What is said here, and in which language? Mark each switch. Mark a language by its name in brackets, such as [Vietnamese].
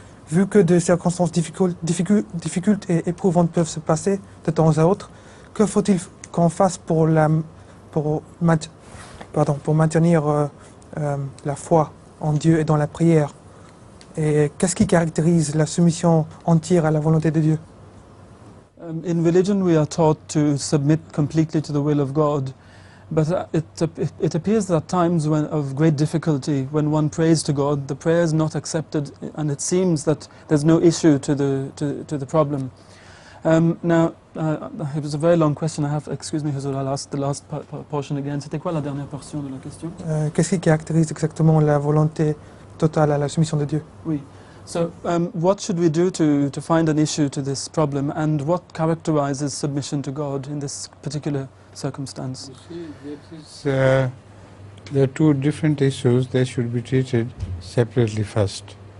[French] Vu que des circonstances difficiles et éprouvantes peuvent se passer de temps à autre, que faut-il qu'on fasse pour maintenir la foi en Dieu et dans la prière? Et qu'est-ce qui caractérise la soumission entière à la volonté de Dieu? [English] In religion, we are taught to submit completely to the will of God. But it appears that at times of great difficulty, when one prays to God, the prayer is not accepted, and it seems that there's no issue to the problem. Now, it was a very long question. Excuse me, Huzur, I'll ask the last portion again. [French] C'était quoi la dernière portion de la question? Qu'est-ce qui caractérise exactement la volonté totale à la soumission de Dieu? Oui. [English] So, what should we do to find an issue to this problem, and what characterizes submission to God in this particular circumstance? You see, there are two different issues. They should be treated separately first.